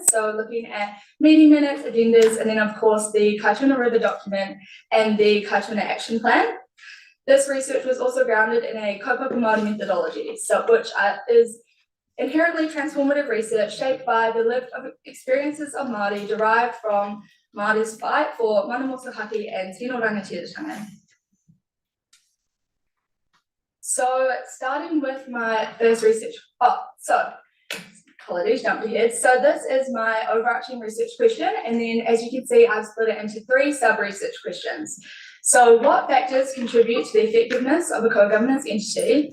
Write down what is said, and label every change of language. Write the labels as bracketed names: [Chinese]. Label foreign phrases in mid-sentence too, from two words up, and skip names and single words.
[English] So looking at meeting minutes, agendas, and then of course the Kaituna River document and the Kaituna Action Plan. This research was also grounded in a [Māori] kaupapa Māori [English] methodology, so which is inherently transformative research shaped by the lived experiences of Māori derived from Māori's fight for [Māori] mana motuhake [English] and [Māori] tino rangatiratanga. [English] So starting with my first research, apologies, jumped ahead. So this is my overarching research question, and then as you can see, I've split it into 3 sub-research questions. So what factors contribute to the effectiveness of a co-governance entity?